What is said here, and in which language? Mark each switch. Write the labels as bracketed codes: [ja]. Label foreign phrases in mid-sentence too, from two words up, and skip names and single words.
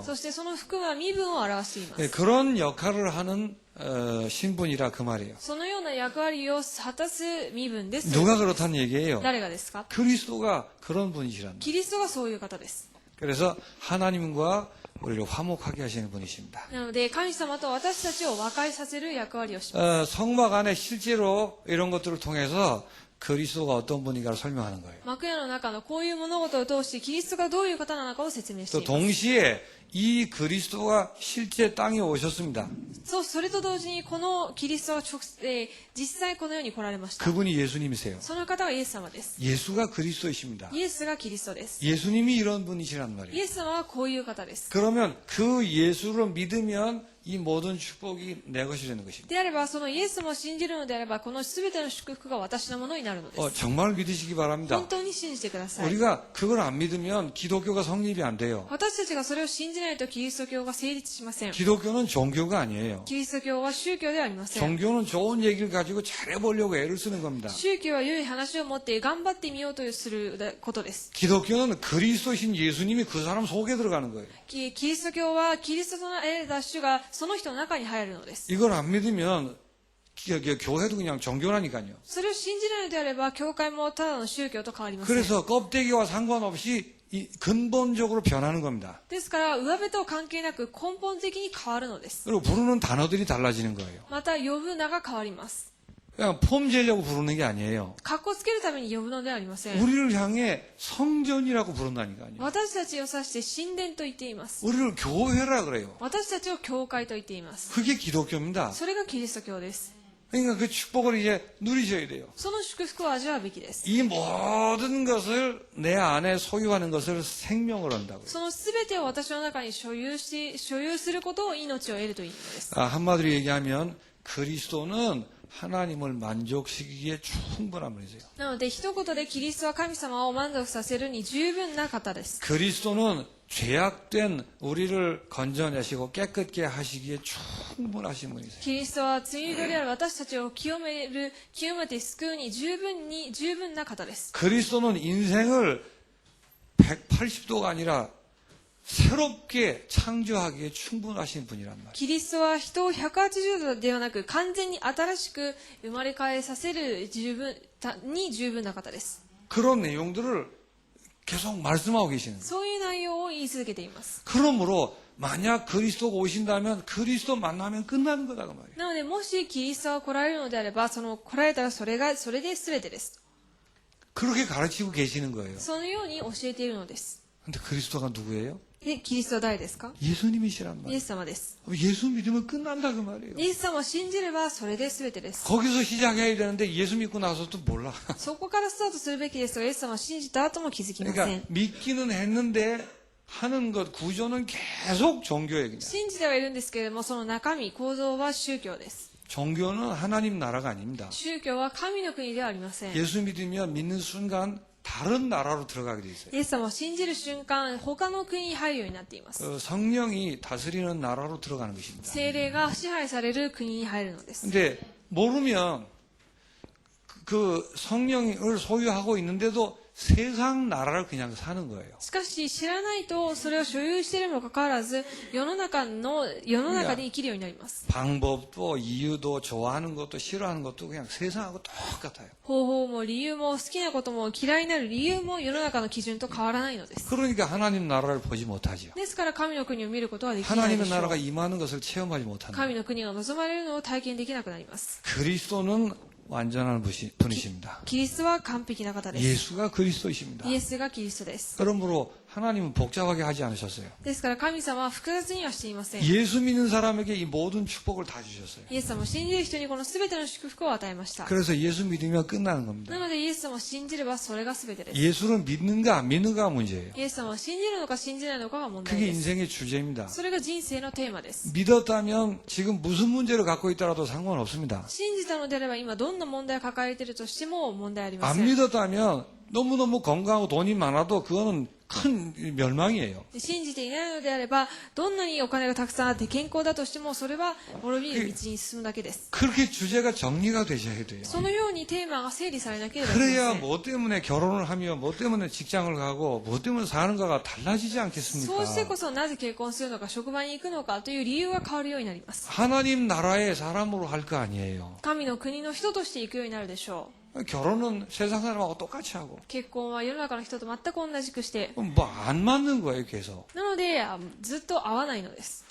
[ja] そしてその服は身分を表しています。 [ko] 그런 역할을 하는 신분이라 그 말이에요. [ja] そのような役割を果たす身分です。 [ko] 누가 그렇다는 얘기예요? [ja] 誰がですか？ [ko] 그리스도가 그런 분이시란 말이에요. [ja] キリストがそういう方です。 [ko] 그래서 하나님과 우리를 화목하게 하시는 분이십니다. [ja] なので神様と私たちを和解させる役割をします。 [ko] 성막 안에 실제로 이런 것들을 통해서 그리스도가 어떤 분인가를 설명하는 거예요. [ja] 幕屋の中のこういう物事を通してキリストがどういう方なのかを説明して [ko] 또 [ja] います。 [ko] 동시에 이 그리스도가 실제 땅에 오셨습니다. [ja] それと同時にこのキリストは実際この世に来られました。 [ko] 그분이 예수님이세요. [ja] その方はイエス様です。 [ko] 예수가 그리스도이십니다. [ja] イエスがキリストです。 [ko] 예수님이 이런 분이시란 [ja] イ [ko] 말이에요. [ja] エス様はこういう方です。 [ko] 그러면 그 예수를 믿으면 이 모든 축복이 내 것이 되는 것입니다. [ja] であれば、そのイエス様を信じるのであれば、このすべての祝福が私のものになるのです。 [ko] 정말 믿으시기 바랍니다. [ja] 本当に信じてください。 [ko] 우리가 그걸 안 믿으면 기독교가 성립이 안 돼요. [ja] 私たちがそれを信じないとキリスト教が成立しません。 [ko] 기독교는 종교가 아니에요. [ja] キリスト教は宗教ではありません。 [ko] 종교는 좋은 얘기를 가지고 잘해보려고 애를 쓰는 겁니다. [ja] 宗教は良い話を持って頑張ってみようとすることです。 [ko] 기독교는 그리스도신 예수님이 그 사람 속에 들어가는 거예요. [ja] キリスト教はキリストとなられた主がその人の中に入るのです。 [ko] 이걸 안 믿으면 교회도 그냥 종교라니까요. [ja] それを信じないのであれば、教会もただの宗教と変わりません。 [ko] 그래서 껍데기와 상관없이 근본적으로 변하는 겁니다. [ja] ですから、上辺と関係なく根本的に変わるのです。 [ko] 그리고 부르는 단어들이 달라지는 거예요. [ja] また、呼ぶ名が変わります。 [ko] 그냥 폼 재려고 부르는 게 아니에요. [ja] 格好つけるために呼ぶのではありません。 [ko] 우리를 향해 성전이라고 부른다니까요. [ja] 私たちを指して神殿と言っています。 [ko] 우리를 교회라 그래요. [ja] 私たちを教会と言っています。 [ko] 그게 기독교입니다. [ja] それがキリスト教です。 [ko] 그러니까 그 축복을 이제 누리셔야 돼요. [ja] その祝福を味わうべきです。 [ko] 이 모든 것을 내 안에 소유하는 것을 생명을 한다고요. [ja] そのすべてを私の中に所有することを命を得るという意味です。 [ko] 한마디로 얘기하면 그리스도는 하나님을 만족시키기에 충분한 분이세요. [ja] なので一言でキリストは神様を満足させるに十分な方です。 [ko] 그리스도는 죄악된 우리를 건져내시고 깨끗게 하시기에 충분하신 분이세요. [ja] キリストは罪人である私たちを清めて救うに十分な方です。 [ko] 그리스도는 인생을 180도가 아니라 새롭게 창조하기에 충분하신 분이란 말이에요. [ja] キリストは人を180度ではなく完全に新しく生まれ変えさせる十分な方です。 [ko] 그런 내용들을 계속 말씀하고 계시는 거예요. [ja] そういう内容を言い続けています。 [ko] 그러므로 만약 그리스도가 오신다면 그리스도 만나면 끝나는 거다 그 말이에요. [ja] なのでもしキリストが来られるのであれば、来られたらそれで全てです。 [ko] 그렇게 가르치고 계시는 거예요. [ja] そのように教えているのです。 [ko] 근데 그리스도가 누구예요? [ja] で、キリストは誰ですか？ [ko] 예수님이시란 [ja] イエ [ko] 말이에요. [ja] ス様です。 [ko] 예수 믿으면 끝난다 그 말이에요. [ja] イエス様を信じればそれで全てです。 [ko] 거기서 시작해야 되는데 예수 믿고 나서도 몰라. [ja] そこからスタートするべきですが、イエス様を信じた後も気づきませ [ko] 그러니까 [ja] ん。 [ko] 믿기는 했는데 하는 것 구조는 계속 종교예요. 그냥. [ja] 信じてはいるんですけれども、その中身、構造は宗教です。 [ko] 종교는 하나님 나라가 아닙니다. [ja] 宗教は神の国ではありません。 [ko] 예수 믿으면 믿는 순간 다른 나라로 들어가게 돼 있어요. [ja] イエス様を信じる瞬間、他の国に入るようになっています。 [ko] 성령이 다스리는 나라로 들어가는 것입니다. [ja] 聖霊が支配される国に入るのです。 [ko] 근데 모르면 그 성령을 소유하고 있는데도 세상 나라를 그냥 사는 거예요. [ja] しかし知らないとそれを所有しているにもかかわらず世の中で生きるようになります。 [ko] 방법도 이유도 좋아하는 것도 싫어하는 것도 그냥 세상하고 똑같아요. [ja] 方法も理由も好きなことも嫌いになる理由も世の中の基準と変わらないのです。 [ko] 그러니까 하나님 나라를 보지 못하죠. [ja] ですから神の国を見ることはできないで [ko] 하나님의 [ja] しょ [ko] 나라가 [ja] う。 [ko] 임하는 것을 체험하지 못한다. [ja] 神の国が望まれるのを体験できなくなります。 [ko] 그리스도는 완전한 분이십니다. [ja] キリストは完璧な方です。 [ko] 예수가 그리스도이십니다. [ja] イエスがキリストです。 [ko] 그러므로 하나님은 복잡하게 하지 않으셨어요. [ja] ですから神様は複雑にはしていません。 [ko] 예수 믿는 사람에게 이 모든 축복을 다 주셨어요. [ja] イエス様を信じる人にこの全ての祝福を与えました。 [ko] 그래서 예수 믿으면 끝나는 겁니다. [ja] なのでイエス様を信じればそれが全てです。 [ko] 예수를 믿는가 안 믿는가가 문제예요. [ja] イエス様を信じるのか信じないのかが問題 [ko] 그게 [ja] です。 [ko] 인생의 주제입니다. [ja] それが人生のテーマです。 [ko] 믿었다면 지금 무슨 문제를 갖고 있더라도 상관없습니다. [ja] 信じたのであれば今どんな問題を抱えているとしても問題ありま [ko] 안 [ja] せん。 [ko] 믿었다면 너무너무 건강하고 돈이 많아도 그거는 큰 멸망이에요. [ja] 信じていないのであればどんなにお金がたくさんあって健康だとしてもそれは滅びる道に進むだけです。 [ko] 그렇게 주제가 정리가 되셔야 돼요. [ja] そのようにテーマが整理されなければいけま [ko] 그래야 [ja] せん。 [ko] 뭐 때문에 결혼을 하며 뭐 때문에 직장을 가고 뭐 때문에 사는가가 달라지지 않겠습니까? [ja] そうしてこそなぜ結婚するのか職場に行くのかという理由が変わるようになります。 [ko] 하나님 나라의 사람으로 할 거 아니에요. [ja] 神の国の人として行くようになるでしょう。 [ko] 결혼은 세상 사람하고 똑같이 하고 [ja] 結婚は世の中の人と全く同じくして [ko] 뭐 안 맞는 거예요, 계속. [ja] なのでずっと合わないのです。